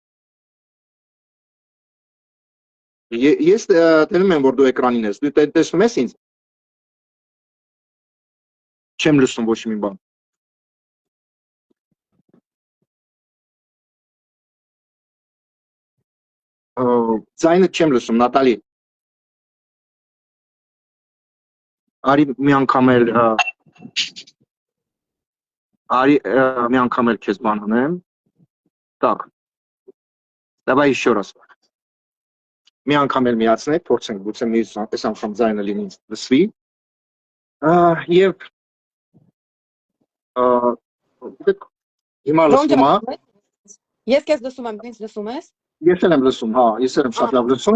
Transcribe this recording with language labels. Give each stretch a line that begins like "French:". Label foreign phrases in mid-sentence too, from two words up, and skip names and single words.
Armenian: Ես տենում եմ, որ դու էկրանին ես։ Դու տեսնում ես ինձ։ Չեմ լսում ոչ մի բան։ Ձայնը չեմ լսում, Նատալի։ Արի մի անգամ էլ քեզ բան անեմ։ Так.
Russian: Давай еще раз.
Armenian: Մի անգամ էլ միացնենք, փորձենք, գուցե մյուս անգամ ձայնը լինի լսվի։ Եվ հիմա լսում է։ Ես քեզ լսում եմ, ինձ լսում ես։ Ես էլ եմ լսում, հա, ես էլ եմ շատ լավ լսում։